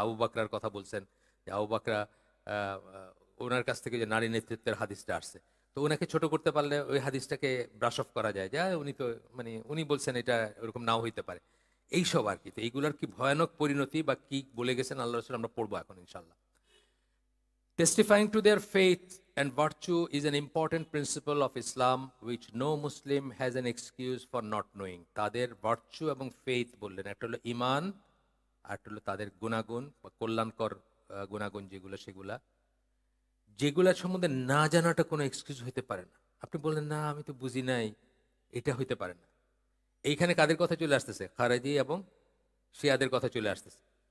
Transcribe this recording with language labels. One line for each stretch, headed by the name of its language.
Bangla: আবু বকরার কথা বলছেন যে আবু বকরা ওনার কাছ থেকে যে নারী নেতৃত্বের হাদিসটা আসছে, তো ওনাকে ছোট করতে পারলে ওই হাদিসটাকে
English: brush off
Bangla: করা যায়, যা উনি তো মানে উনি বলছেন এটা ওরকম নাও হইতে পারে। এইসব আর কি। তো এইগুলার কি ভয়ানক পরিণতি বা কি বলে গেছেন আল্লাহ রাসূল, আমরা পড়বো এখন ইনশাল্লাহ।
English: Testifying to their faith and virtue is an important principle of Islam which no Muslim has an excuse for not knowing.
Bangla: তাদের ভার্চু এবং ফেইথ বললেন, একটা হলো ইমান, আর একটা হলো তাদের গুণাগুণ বা কল্যাণকর গুণাগুণ যেগুলো, সেগুলা যেগুলা সম্বন্ধে না জানাটা কোনো এক্সকিউজ হতে পারে না। আপনি বললেন না আমি তো বুঝি নাই, এটা হইতে পারে না। এইখানে কাদের কথা চলে আসতেছে? খারেজি এবং শিয়াদের কথা চলে আসতেছে।